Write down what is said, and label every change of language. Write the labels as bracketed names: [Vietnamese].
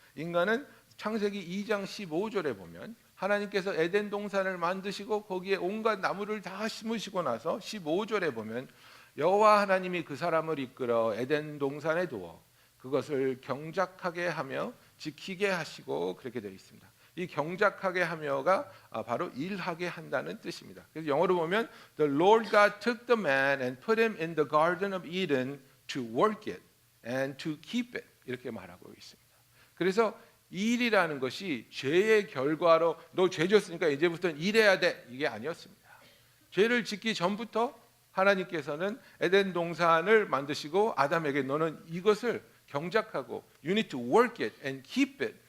[Korean] 인간은 창세기 2장 15절에 보면 하나님께서 에덴 동산을 만드시고 거기에 온갖 나무를 다 심으시고 나서 15절에 보면 여호와 하나님이 그 사람을 이끌어 에덴 동산에 두어 그것을 경작하게 하며 지키게 하시고 그렇게 되어 있습니다. 이 경작하게 하며가 바로 일하게 한다는 뜻입니다. 그래서 영어로 보면 [English] The Lord God took the man and put him in the garden of Eden to work it. and to keep it [Korean] 이렇게 말하고 있습니다. 그래서 일이라는 것이 죄의 결과로 너 죄 졌으니까 이제부터는 일해야 돼 이게 아니었습니다. 죄를 짓기 전부터 하나님께서는 에덴 동산을 만드시고 아담에게 너는 이것을 경작하고 [English] you need to work it and keep it.